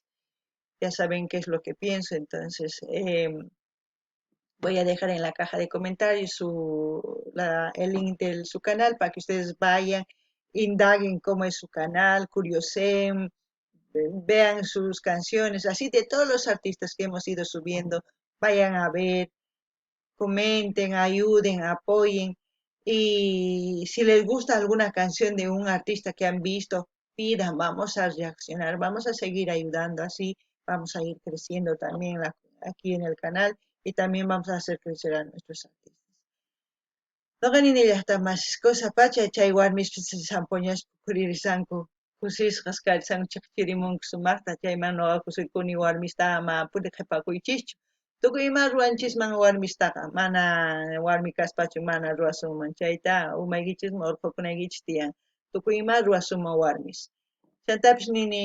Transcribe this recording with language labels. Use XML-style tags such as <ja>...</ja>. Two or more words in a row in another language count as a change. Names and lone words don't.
<es>Ya saben qué es lo que pienso, entonces voy a dejar en la caja de comentarios el link de su canal para que ustedes vayan, indaguen cómo es su canal, curioseen, vean sus canciones, así de todos los artistas que hemos ido subiendo, vayan a ver, comenten, ayuden, apoyen. Y si les gusta alguna canción de un artista que han visto, pidan, vamos a reaccionar, vamos a seguir ayudando, así vamos a ir creciendo también aquí en el canal y también vamos a hacer crecer a nuestros artistas.</es> <qu>Noqanini llaqtamas cosa pacha chay warmispis sampoñas purisanku kusisqas kallsanku chiqchirimunku sumaqta chayman noqa kusikuni warmista ama puriqipakuychischu tukuy ima ruanchisman warmistaqa mana warmi kaspachu mana ruasunman chayta umaykichisman urqukunaykichis tiyan tukuy ima ruasunman warmis chaytapish nini</qu>